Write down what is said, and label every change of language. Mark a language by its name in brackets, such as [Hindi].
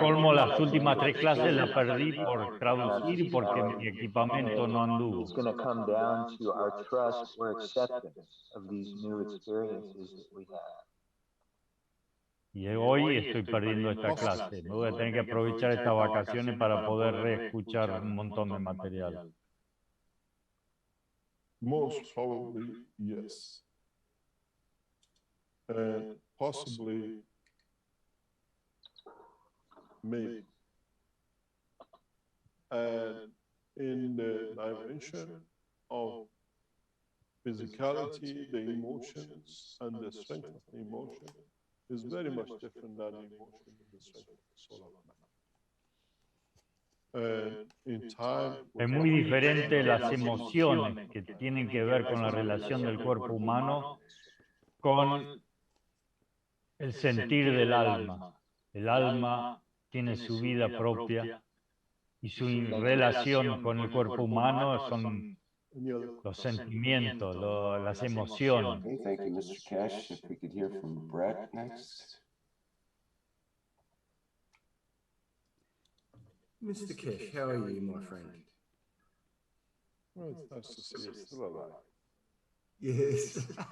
[Spanish] colmo, las últimas 3 clases las [English] experienced, [Spanish] perdí por traducir y porque mi equipamiento no anduvo. [English] it's going to come down to our trust or acceptance of these new experiences that we have. [Spanish] Y hoy estoy perdiendo esta clase. Me voy a tener que aprovechar estas vacaciones para poder reescuchar un montón de material. [English] Most probably, yes. And possibly, maybe. And in the dimension of physicality, the emotions, and the strength of the emotion is very much different than the emotion and the strength of the soul of man. In time, [Spanish] Es muy diferente las emociones que tienen que ver con la relación del cuerpo humano con el sentir del alma. El alma tiene su vida propia y su relación con el cuerpo humano son los sentimientos, las emociones. [English] Okay, thank you, Mr. Cash. If we could hear from Brett next. Mr. Cash, how are you, my friend? well, it's nice to see you still alive. Yes.